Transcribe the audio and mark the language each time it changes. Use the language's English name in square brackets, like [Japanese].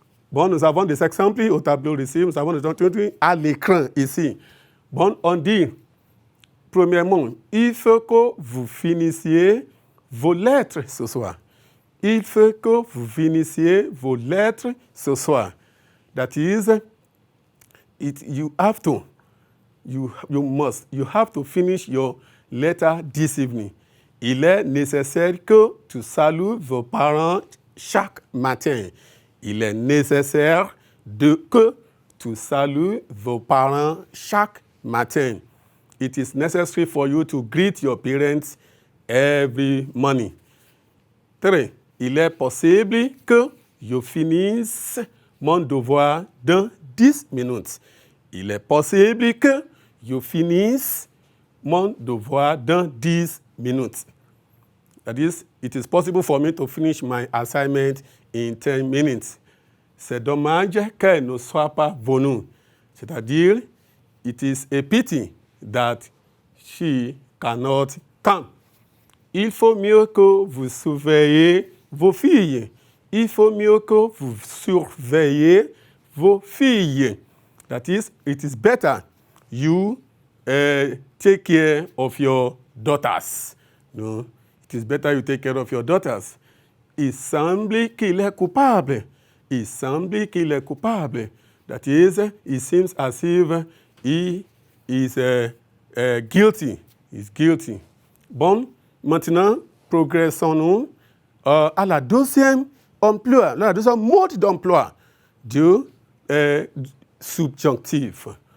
[French] Bon, nous avons des exemples au tableau ici, nous avons des exemples à l'écran ici. Bon, on dit, premièrement, il faut que vous finissiez vos lettres ce soir. Il faut que vous finissiez vos lettres ce soir. [English] That is, you have to. You have to finish your letter this evening. [French] Il est nécessaire que tu salues vos parents chaque matin. Il est nécessaire que tu salues vos parents chaque matin. [English] It is necessary for you to greet your parents every morning. 3. [French] Il est possible que je finisse mon devoir dans 10 minutes. Il est possible que je finisse mon devoir dans 10 minutes. [English] That is, it is possible for me to finish my assignment in 10 minutes. [French] C'est dommage qu'elle ne soit pas venue. [English] C'est-à-dire, it is a pity that she cannot come. [French] Il faut mieux que vous surveillez vos filles. Il faut mieux que vous surveillez vos filles. [English] That is, it is better you take care of your daughters. No? It is better you take care of your daughters. [French] Il semble qu'il est coupable. Il semble qu'il est coupable. [English] That is, it seems as if he is guilty. He's guilty. [French] Bon, maintenant, progressons-nous à la deuxième emploi, la deuxième mode d'emploi du subjonctif.